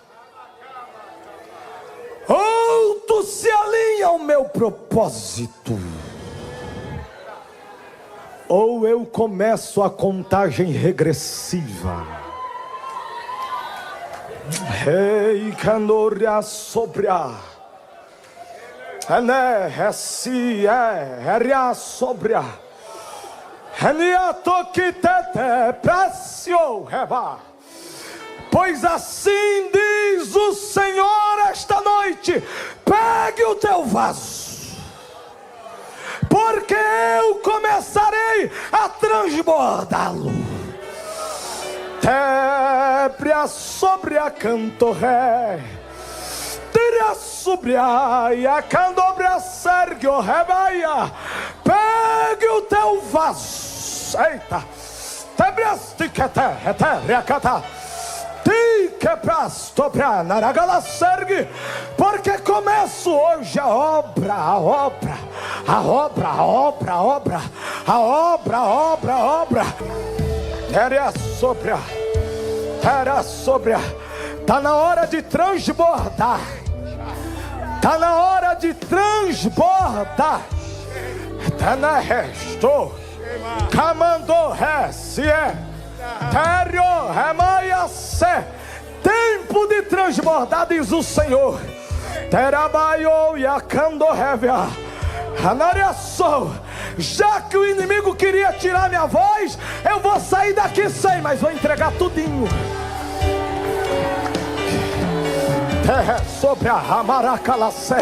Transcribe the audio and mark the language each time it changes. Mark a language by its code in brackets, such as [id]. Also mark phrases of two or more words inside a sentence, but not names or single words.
[pt] Ou tu se alinha ao meu propósito, ou eu começo a contagem regressiva. Rei Candoria Sobria, Ene Ressi Eria Sobria, Enia Tokitete Pressio Reba. Pois assim diz o Senhor esta noite: pegue o teu vaso, porque eu começarei a transbordá-lo. Tebria sobre a cantorré, tira sobre a candobria sergio rebaia. Pegue o teu vaso, eita, tebria stiquete, eteria cata. Porque começo hoje a obra. Era sobre. Tá na hora de transbordar. Tá na hora de transbordar. Tá na resto. Camando resie. Terio remaia se. Tempo de transbordar, diz o Senhor. Terabaio e a candorrévia. Já que o inimigo queria tirar minha voz, eu vou sair daqui sem, mas vou entregar tudinho. Terra sobre a Ramaracalacé.